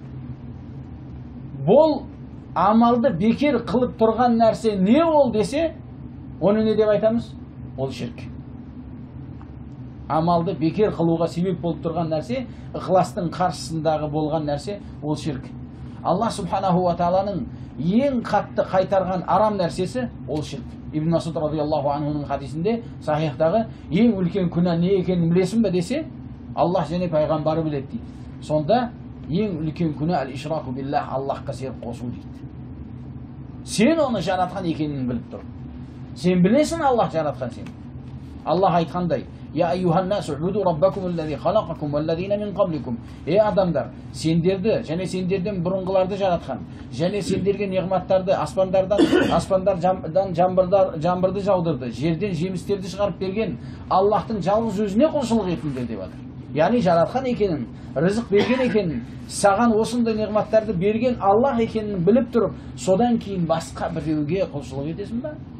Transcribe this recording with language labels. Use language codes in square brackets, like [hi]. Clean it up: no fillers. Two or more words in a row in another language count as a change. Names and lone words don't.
[kk] Бұл амалды бекер қылып тұрған нәрсе не ол десе, оны не деп айтамыз? Ол ширк. Амалды бекер қылуға себеп болып тұрған нәрсе, ықыластың қарсысындағы болған нәрсе, ол ширк. Аллах [ar] سبحانه وتعالى [kk] ең қатты қайтарған арам нәрсесі ол ширк. Ибн Масуд [ar] رضي الله عنه [kk] хадисінде сахихтағы ең үлкен күнә не екенін білесің бе десе, Аллах және пайғамбары біледі дейді. Сонда ең үлкен күнә [ar] الإشراك بالله, [kk] Аллахқа серік қосу дейді. Сен оны жаратқан екенін біліп тұр. Сен білесің Аллах жаратқан сені. Аллах айтқандай: [ar] «يا أيها الناس اعبدوا ربكم الذي خلقكم والذين من قبلكم». [kk] Ей адамдар, сендерді және сендерден бұрынғыларды жаратқан, және сендерге неғматтарды аспандардан жаңбырды жаудырды, жерден жемістерді шығарып берген Аллахтың жалғыз өзіне құлшылық етіңдер деп жатыр. Яғни жаратқан екенін, рызық берген екенін, саған осындай неғматтарды берген Аллах екенін біліп тұрып, содан кейін басқа біреуге құлшылық етесің ба?